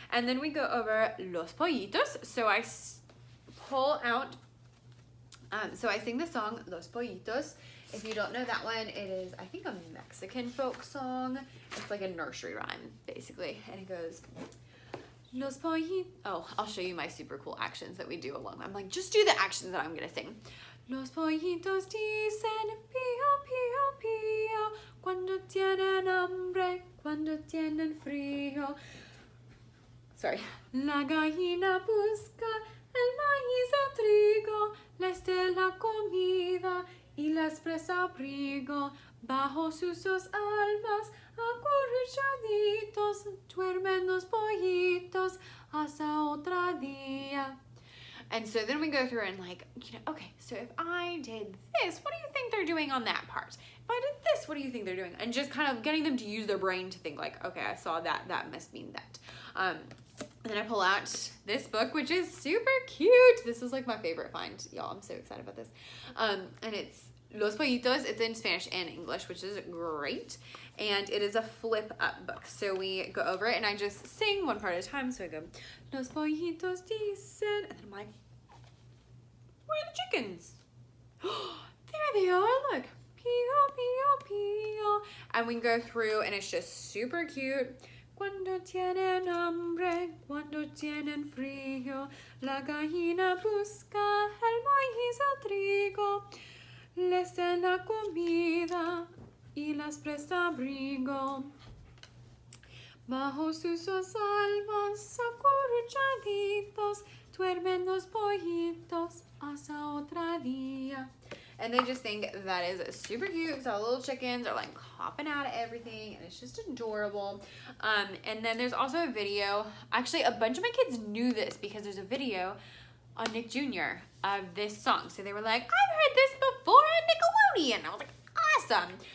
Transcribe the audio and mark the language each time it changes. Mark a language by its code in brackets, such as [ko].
[en] And then we go over Los Pollitos. So I pull out, so I sing the song Los Pollitos. If you don't know that one, it is, I think, a Mexican folk song. It's like a nursery rhyme, basically. And it goes, Los Pollitos. Oh, I'll show you my super cool actions that we do along. I'm like, just do the actions that I'm going to sing. [es] Los pollitos dicen pío, pío, pío, cuando tienen hambre, cuando tienen frío. Sorry. La gallina busca el maíz, el trigo, les de la comida y les presta abrigo. Bajo sus dos almas, acurruchaditos, duermen los pollitos hasta otro día. [en] And so then we go through and like, you know, okay, so if I did this, what do you think they're doing on that part? If I did this, what do you think they're doing? And just kind of getting them to use their brain to think like, okay, I saw that, that must mean that. And then I pull out this book, which is super cute. This is like my favorite find, y'all. I'm so excited about this. And it's Los Pollitos. It's in Spanish and English, which is great. And it is a flip up book. So we go over it and I just sing one part at a time. So I go, [es] Los pollitos dicen, [en] and then I'm like, where are the chickens? There they are, look. Pío, pío, pío. And we can go through and it's just super cute. [es] Cuando tienen hambre, cuando tienen frío, la gallina busca el maíz, el trigo, les da la comida y las presta abrigo. Bajo sus almas acurruchaditos, duermen los pollitos hasta otro día. [en] And they just think that is super cute. So little chickens are like hopping out of everything and it's just adorable. And then there's also a video. Actually, a bunch of my kids knew this because there's a video on Nick Jr. of this song. So they were like, I've heard this before on Nickelodeon. I was like, awesome.